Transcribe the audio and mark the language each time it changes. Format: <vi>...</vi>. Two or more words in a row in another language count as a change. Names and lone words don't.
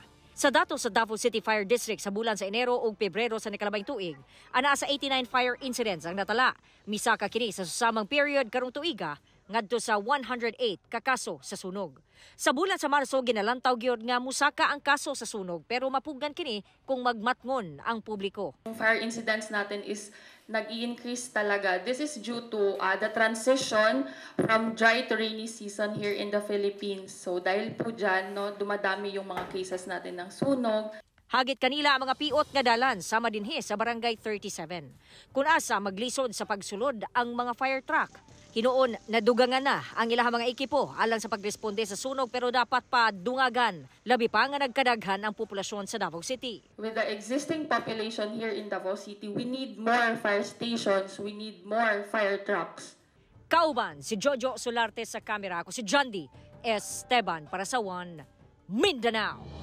<ceb>Sa datos sa Davao City Fire District sa bulan sa Enero ug Pebrero sa nakalabing tuig, ana sa 89</ceb> <en>fire incidents</en> <ceb>ang natala. Misa ka kini sa susamang period karong tuiga ngadto sa 108 ka kaso sa sunog. Sa bulan sa Marso ginalantaw gyud nga musaka ang kaso sa sunog pero mapugnan kini kung magmatngon ang publiko.</ceb> <tl>Ang</tl> <en>fire incidents</en> <tl>natin is nag-i-increase talaga.</tl> <en>This is due to the transition from dry to rainy season here in the Philippines.</en> <tl>So dahil po dyan, dumadami yung mga cases natin ng sunog.</tl> <ceb>Hagit kanila ang mga piot nga dalan sama dinhi sa Barangay 37. Kung asa maglisod sa pagsulod ang mga</ceb> <en>fire truck.</en> <ceb>Hinuon nadugangan na ang ilang mga ekipo alang sa pagresponde sa sunog pero dapat pa dungagan. Labi pa nga nagkadaghan ang populasyon sa Davao City.</ceb> <en>With the existing population here in Davao City, we need more fire stations, we need more fire trucks.</en> <ceb>Kauban si Jojo Solarte sa kamera, ako si John D. Esteban para sa One Mindanao.</ceb>